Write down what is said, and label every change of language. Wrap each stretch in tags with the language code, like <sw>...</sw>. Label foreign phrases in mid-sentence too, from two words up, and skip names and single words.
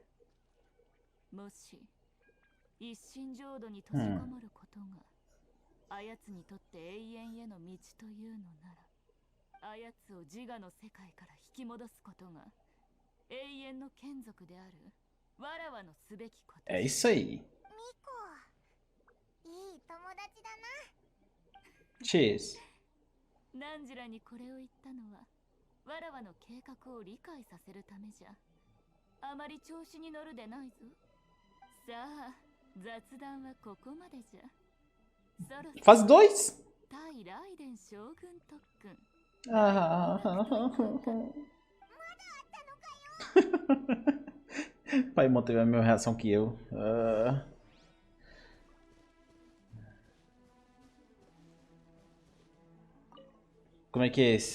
<ja>もし一心浄土に閉じこもることが、あやつにとって永遠への道というのなら、あやつを自我の世界から引き戻すことが永遠の眷属であるわらわのすべきこと。</ja> <pt>É isso aí.</pt> <ja>ミコ、いい友達だな。 Cheers. ナンジラにこれを言ったのは、わらわの計画を理解させるためじゃ。あまり調子に乗るでないぞ。さあ、雑談はここまでじゃ。</ja> <pt>Fase 2?</pt> <ja>対ライデン将軍特訓。 Ah!</ja> <pt>Pai manteve a mesma reação que eu. Como é que é esse?</pt>